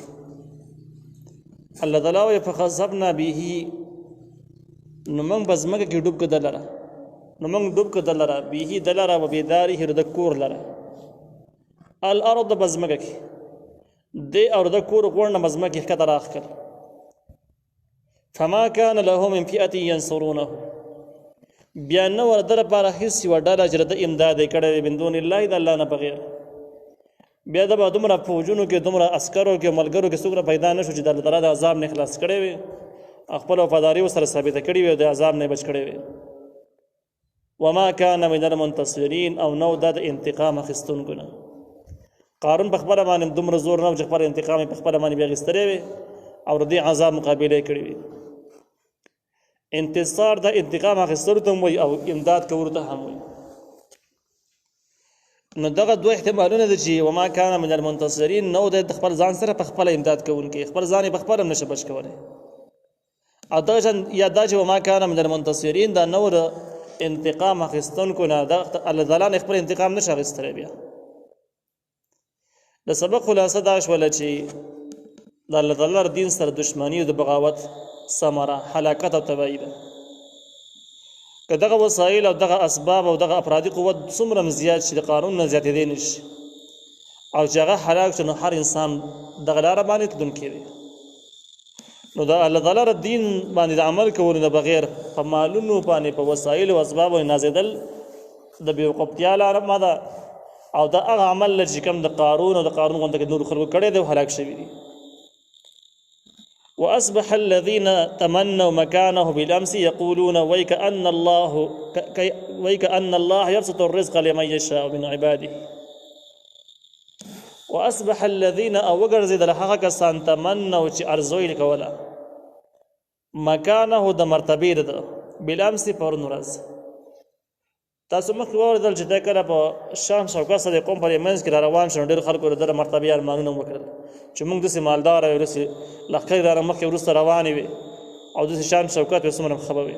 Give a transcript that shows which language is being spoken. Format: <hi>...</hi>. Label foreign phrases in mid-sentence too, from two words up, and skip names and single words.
<ps>الله تعالی وایي</ps> <ar>فخسفنا به،</ar> <ps>نو موږ به ځمکه کې ډوب کړو دلره، نو موږ ډوب کړو دلره به دلره و بداره د کور لره الارض بزمکه کې دی او د کور غوړنه بزمکه کې کتر اخکل</ps> <ar>فما كان له من فئه ينصرونه،</ar> <ps>بیا نو ورته لپاره هیڅ یوه ډله چې د امداد یې کړی</ps> <ar>من دون الله</ar> <ps>د الله نه بغیر. بیا د به دومره فوجونو کې دومره عسکرو کې ملګرو کې څوک پیدا نه شو چې د الله تعالی د عذاب نه خلاص کړی وي، خپل وفاداري ورسره ثابته کړې وي او د عذاب نه بچ کړی وي.</ps> <ar>وما كان من المنتصرين،</ar> <ps>او نو د انتقام اخیستونکو نه. قارون په خپله باندې دومره زور نه و چې خپل انتقام یې په خپله باندې بیا اخیستلی وي او د دې عذاب مقابله یې کړې وي. انتصار د انتقام اخیستلو ته هم وایي او امداد کولو ته هم وایي. نو دغه دوه احتمالونه دي چې</ps> <ar>وما كان من المنتصرين،</ar> <ps>نو د خپل ځان سره په خپله امداد کوونکی، خپل ځان یې په خپله هم نشه بچ کولی، او دغه شان یا دا چې</ps> <ar>وما كان من المنتصرين</ar> <ps>دا نو د انتقام اخیستونکو نه الله تعالی نه خپل انتقام نشه اخیستلی. بیا د سبق خلاصه دا شوله چې د الله تعالی دین سره دشمني او د بغاوت ثمره هلاکت او تباهي ده. که دغه وسایل او دغه اسباب او دغه افرادي قوت څومره زیات شي د قانون نه زیاتېدی نه شي او چې هغه هلاک شي، نو هر انسان دغه لاره باندې تلونکی دی. نو د الله تعالی د دین باندې د عمل کولو نه بغیر په مالونو باندې په وسایلو او اسبابو نازېدل د بېوقفتیا لاره ده، او دا هغه عمل چې کوم د قارون او د قارون غونډه کې نور خلکو کړی دی او هلاک شوي دي.</ps> <ar>واصبح الذين تمنوا مكانه بالامس يقولون ويكأن الله يبسط الرزق لمن يشاء من عباده. واصبح الذين</ar> <ps>او وګرځېدل هغه کسان تمنوا چې ارزوی کوله مکانه د مرتبې ده بالامس پرون ورځ. تاسو مخکې واورېدل چې دا کله په شام شوکت سره د قوم پر منځ کې را روان شو، ډېر خلکو د ده مرتبې ارمانونه وکړل چې موږ داسې مالداره یو، داسې لښکرې را مخکې وروسته روانې وي او داسې شان شوکت وي څومره خبه وي.</ps>